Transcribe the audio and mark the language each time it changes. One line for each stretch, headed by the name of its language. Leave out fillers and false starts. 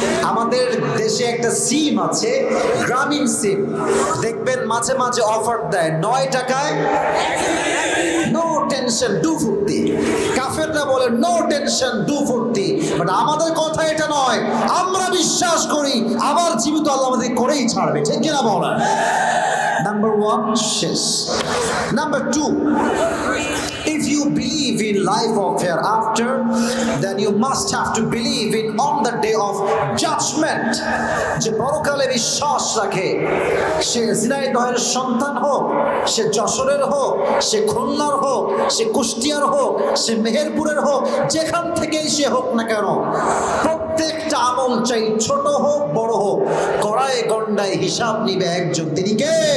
Bangla: আমাদের দেশে একটা সিম আছে, গ্রামীণ সিম, দেখবেন মাঝে মাঝে অফার দেয় 9 টাকায়
English: No tension do ফুর্তি।
Bangla: কাফেররা বলে
English: no tension do ফুর্তি,
Bangla: বাট আমাদের কথা এটা নয়। আমরা বিশ্বাস করি আবার জীবিত আল্লাহ আমাদের করেই ছাড়বে, ঠিক কিনা বলেন?
English: Number one, শেষ। Number two, if you believe in life of hereafter, then you must have to believe in on the day of judgment.
Bangla: যে পরকালে বিশ্বাস রাখে, সে ঝিনাইদহের সন্তান হোক, সে যশোরের হোক, সে খুলনার হোক, সে কুষ্টিয়ার হোক, সে মেহেরপুরের হোক, যেখান থেকেই সে হোক না কেন, প্রত্যেকটা আমল চাই ছোট হোক বড় হোক, কড়ায় গন্ডায় হিসাব নিবে একজন, তিনি কে?